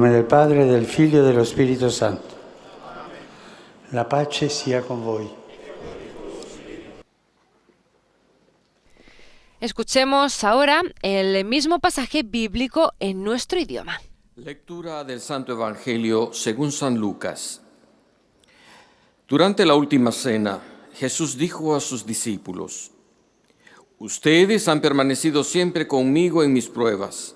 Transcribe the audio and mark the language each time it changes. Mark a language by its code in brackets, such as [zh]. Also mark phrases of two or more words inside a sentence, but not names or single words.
[it] Padre, del Figlio e dello Spirito Santo. La pace sia con voi. [es] Escuchemos ahora el mismo pasaje bíblico en nuestro idioma. Lectura del Santo Evangelio según San Lucas. Durante la última cena, Jesús dijo a sus discípulos: Ustedes han permanecido siempre conmigo en mis pruebas.